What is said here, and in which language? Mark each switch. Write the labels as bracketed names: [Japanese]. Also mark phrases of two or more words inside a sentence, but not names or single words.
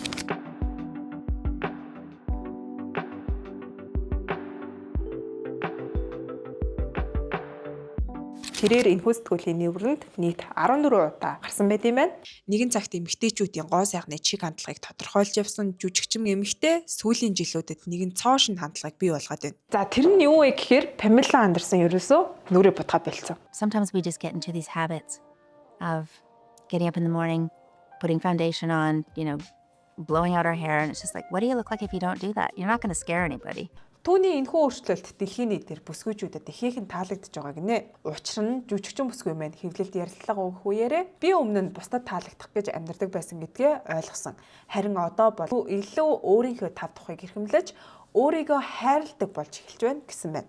[Mongolian] Тэрээр энэ сэтгүүлийн нүүрэнд нийт 14 удаа гарсан байт юм байна. Нэгэн цагт эмэгтэйчүүдийн гоо сайхны чиг хандлагыг тодорхойлж явсан жүжигчин эмэгтэй сүүлийн жилүүдэд нэгэн цоо шин хандлагыг бий болгоод байна. За тэр нь юу вэ гэхээр Pamela Anderson ерөөсөө нүрээ бодхоо болцсон. [English] Sometimes we just get into these habits of getting up in the morning, putting foundation on, blowing out our hair, and it's just like, what do you look like if you don't do that? You're not going to scare anybody. [Mongolian] Түүний энэхүү өөрчлөлт дэлхийн нийтээр бүсгүйчүүдэд ихээхэн таалагдж байгаа гинэ. Учир нь жүжигчин бүсгүй маань хэвлэлд ярилцлага өгөх үеэрээ би өмнө нь бусдад таалагдах гэж амьдардаг байсан гэдгээ ойлгосон. Харин одоо бол илүү өөрийнхөө тав тухайг эрхэмлэж өөрийгөө хайрладаг болж эхэлж байна гэсэн байна.